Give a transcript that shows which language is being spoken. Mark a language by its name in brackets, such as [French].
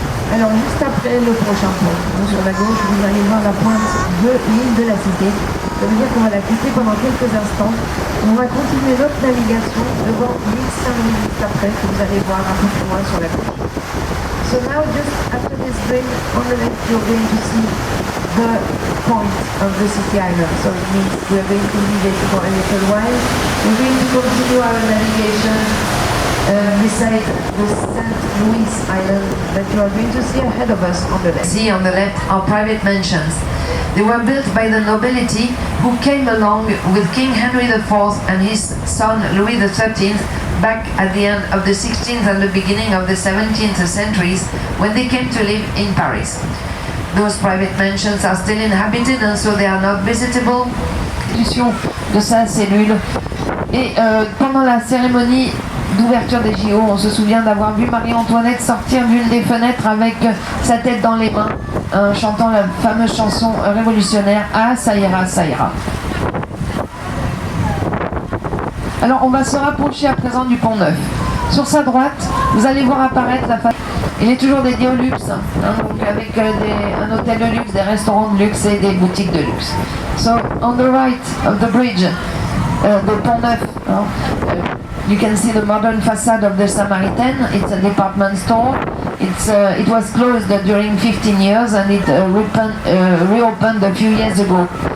[French] Alors juste après le prochain pont, sur la gauche, vous allez voir la pointe de l'île de la Cité. Ça veut dire qu'on va la quitter pendant quelques instants. On va continuer notre navigation devant l'île Saint-Louis juste après, que vous allez voir un peu plus loin sur la gauche. [English] So now just after this bridge on the left, you're going to see the point of the city island. So it means we're going to leave it for a little while. We're going to continue our navigation beside the St. Louis Island that you are going to see ahead of us on the left. See on the left are private mansions. They were built by the nobility who came along with King Henry IV and his son Louis XIII back at the end of the 16th and the beginning of the 17th centuries when they came to live in Paris. Those private mansions are still inhabited and so they are not visitable. [French] De sa cellule. Et pendant la cérémonie d'ouverture des JO, on se souvient d'avoir vu Marie-Antoinette sortir d'une des fenêtres avec sa tête dans les mains, chantant la fameuse chanson révolutionnaire « Ah, ça ira, ça ira ». Alors on va se rapprocher à présent du Pont Neuf. Sur sa droite, vous allez voir apparaître la façade. Il est toujours dédié au luxe, donc avec un hôtel de luxe, des restaurants de luxe et des boutiques de luxe. [English] So, on the right of the bridge, the Pont Neuf, you can see the modern facade of the Samaritan. It's a department store. It was closed during 15 years and it reopened a few years ago.